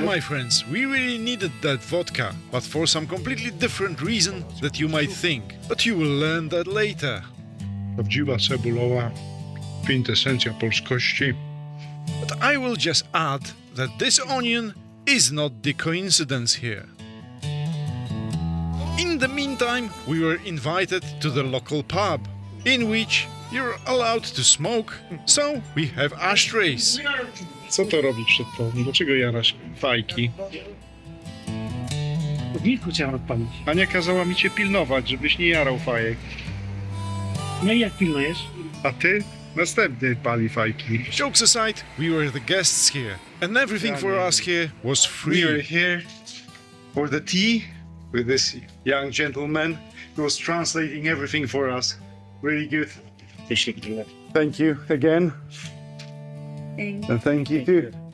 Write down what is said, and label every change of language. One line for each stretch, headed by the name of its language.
English: my friends, we really needed that vodka, but for some completely different reason that you might think. But you will learn that later.
Polish: Prawdziwa cebulowa, kwintesencja polskości.
English: But I will just add that this onion is not the coincidence here. In the meantime, we were invited to the local pub, in which you're allowed to smoke, so we have ashtrays.
Polish: Co to robi przed tobą? Dlaczego jarasz fajki? W wilku chciałem odpalić. Ania kazała mi cię pilnować, żebyś nie jarał fajek. No i jak pilnujesz? A ty? Następny pali fajki.
English: Jokes aside, we were the guests here, and everything for us here was We were here for the tea with this young gentleman who was translating everything for us. Really good. Thank you again. And thank you too.